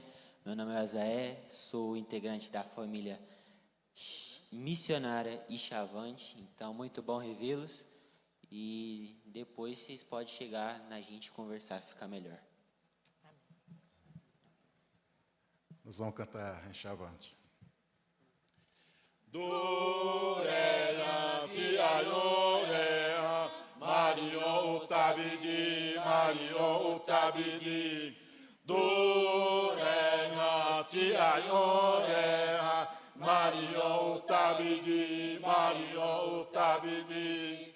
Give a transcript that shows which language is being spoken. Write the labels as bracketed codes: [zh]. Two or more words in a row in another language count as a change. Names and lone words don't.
[pt] Meu nome é Azaé, sou integrante da família missionária e Chavante, então muito bom revê-los e depois vocês podem chegar na gente conversar, ficar melhor. Nós vamos cantar em Chavante. [xav] Durehante, Aioreha, Mario Optabedi, Mario Optabedi. Durehante, Aioreha, Mario Optabedi, Mario Optabedi.